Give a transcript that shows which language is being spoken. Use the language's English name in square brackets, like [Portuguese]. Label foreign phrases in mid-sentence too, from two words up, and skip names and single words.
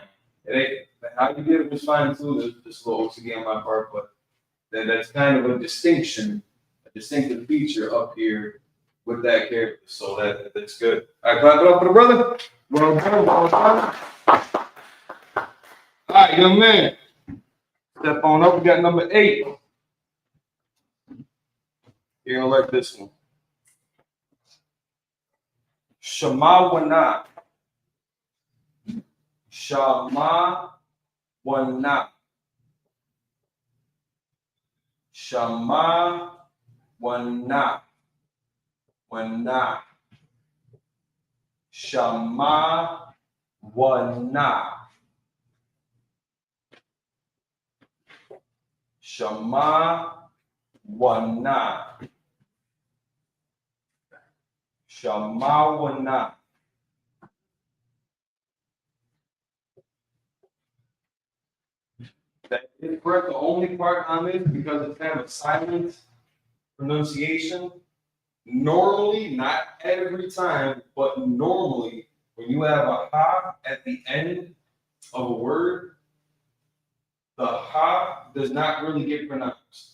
[English] How you did it was fine too. This little again my part, but that's kind of a distinctive feature up here with that character. So that's good. All right, clap it up for the brother. Well done, well done. All right, young man. Step on up. We got number 8. You're gonna like this one. Shema Wana. Shema Wana. Shema Wana. Wana. Shema Wana. Shema Wana. Shema Wana. That is correct. The only part on this, because it's kind of a silent pronunciation, normally, not every time, but normally, when you have a ha at the end of a word, the ha does not really get pronounced.